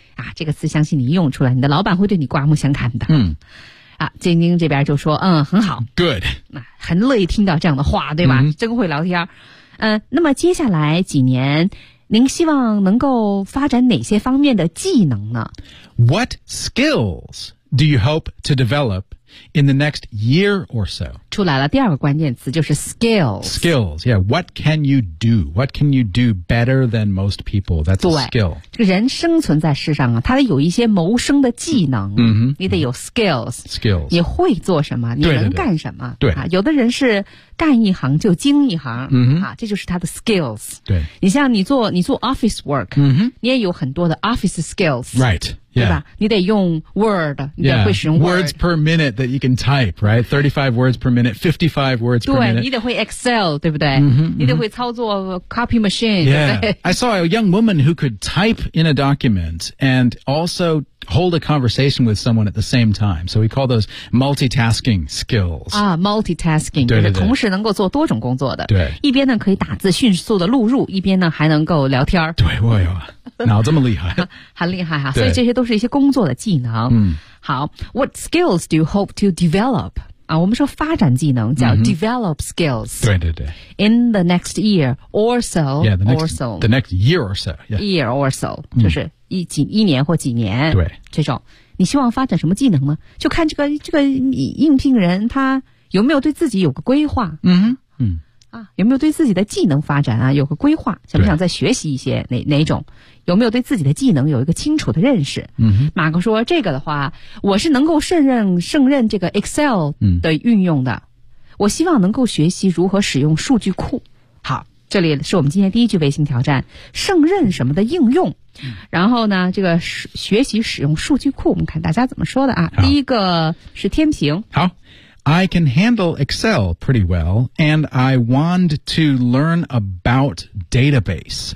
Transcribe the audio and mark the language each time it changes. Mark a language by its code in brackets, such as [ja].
[zh] 啊、这个词相信你用出来，你的老板会对你刮目相看的。嗯，啊，晶晶这边就说，嗯，很好 [en] ，good， [zh] 很乐意听到这样的话，对吧？嗯、真会聊天。嗯、那么接下来几年，您希望能够发展哪些方面的技能呢 [en] ？What skills do you hope to develop in the next year or so？ [zh] 出来了，第二个关键词就是 skills。 [en] Skills， yeah， what can you do？ What can you do better than most people？ That's a skill。 [zh] 这个人生存在世上啊，他得有一些谋生的技能。嗯哼，你得有 skills。 [en] Skills， [zh] 你会做什么？你能干什么？对对对啊，有的人是干一行就精一行。嗯哼，啊，这就是他的 skills。对，你像你做 office work，嗯哼，你也有很多的 office skills。 [en] Right。 [zh] Yeah. 对吧？你得用 Word， 你得会使用 Word。 [en] Words per minute that you can type, right? 35 words per minute, 55 words per minute. [zh] 对，你得会 Excel， 对不对？ Mm-hmm, 你得会操作 Copy Machine， [en] yeah, [zh] 对不对 [en] ？I saw a young woman who could type in a document and also hold a conversation with someone at the same time. So we call those multitasking skills. 啊 ，multitasking [zh] 对对对就是同时能够做多种工作的。对，一边呢可以打字迅速的录入，一边呢还能够聊天。对，我有。脑这么厉害很厉害啊所以这些都是一些工作的技能、嗯、 [en] 好 What skills do you hope to develop?、啊、 [zh] 我们说发展技能叫 [en] develop skills、 [zh] 嗯、对对对 [en] In the next year or so Yeah, the next year or so、yeah. Year or so、 [zh] 嗯、就是 一年或几年对这种你希望发展什么技能呢就看这个应聘人他有没有对自己有个规划嗯哼嗯啊，有没有对自己的技能发展啊有个规划？想不想再学习一些哪种？有没有对自己的技能有一个清楚的认识？嗯哼，马哥说这个的话，我是能够胜任这个 Excel 的运用的、嗯。我希望能够学习如何使用数据库。好，这里是我们今天第一句微信挑战，胜任什么的应用。然后呢，这个学习使用数据库，我们看大家怎么说的啊？第一个是天平。好。 [en] I can handle Excel pretty well, and I want to learn about database.